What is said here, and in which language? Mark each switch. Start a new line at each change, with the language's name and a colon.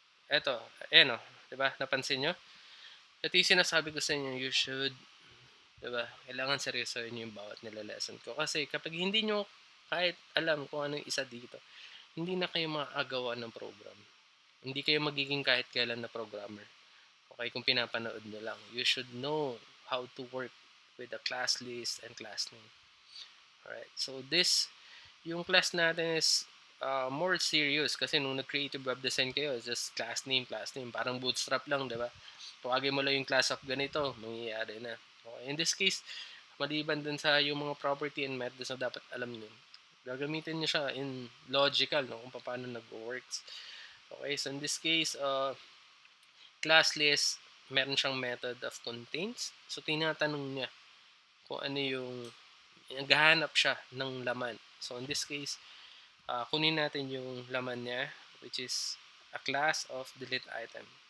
Filipino: Eto, ayan o, diba? Napansin nyo? Ito yung sinasabi ko sa inyo,
English: you should,
Filipino: diba? Kailangan seryosohin nyo yung bawat nila lesson ko. Kasi kapag hindi nyo kahit alam kung ano yung isa dito, hindi na kayo makakagawa ng program. Hindi kayo magiging kahit kailan na programmer. Okay, kung pinapanood nyo lang.
English: You should know how to work with the class list and class name. Alright, so this,
Filipino: yung class natin
English: is more serious
Filipino: kasi nung nag-creative web design kayo,
English: it's just class name.
Filipino: Parang bootstrap lang, diba? Tawagin mo lang yung class of ganito, mangyayari na. Okay, in this case, maliban dun sa yung mga property and methods na dapat alam nyo, gagamitin nyo siya in logical, no? Kung paano nag-works.
English: Okay, so in this case, class list,
Filipino: meron siyang
English: method of contains.
Filipino: So, tinatanong niya kung ano yung naghahanap siya ng laman.
English: So, in this case,
Filipino: kunin natin yung laman niya,
English: which is a class of delete item.